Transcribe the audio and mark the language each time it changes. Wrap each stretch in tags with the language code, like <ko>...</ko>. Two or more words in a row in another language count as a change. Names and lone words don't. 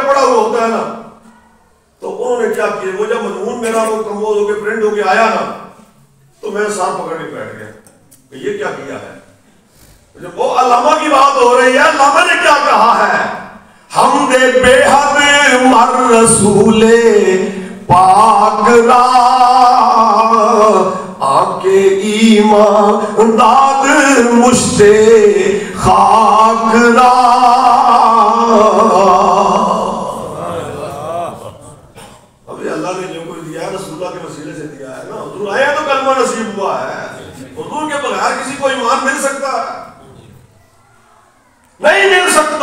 <ur>ہوا ہوتا ہے نا، تو انہوں نے کیا کیا، وہ جب مضمون میرا وہ کمپوز ہو کے پرنٹ ہو کے آیا نا تو میں ساتھ پکڑ کے بیٹھ گیا کہ یہ کیا کیا ہے. جب وہ علامہ کی بات ہو رہی ہے، علامہ نے کیا کہا ہے،</ur> <fa>حمد بے حد مر رسول پاک را آنکھ ایمان داد مشت خاک را.</fa> <ur>ابھی اللہ نے جو کوئی دیا ہے رسول اللہ کے وسیلے سے دیا ہے نا. حضور آیا تو کلمہ نصیب ہوا ہے. حضور کے بغیر کسی کو ایمان مل سکتا ہے؟ نہیں مل سکتا.</ur>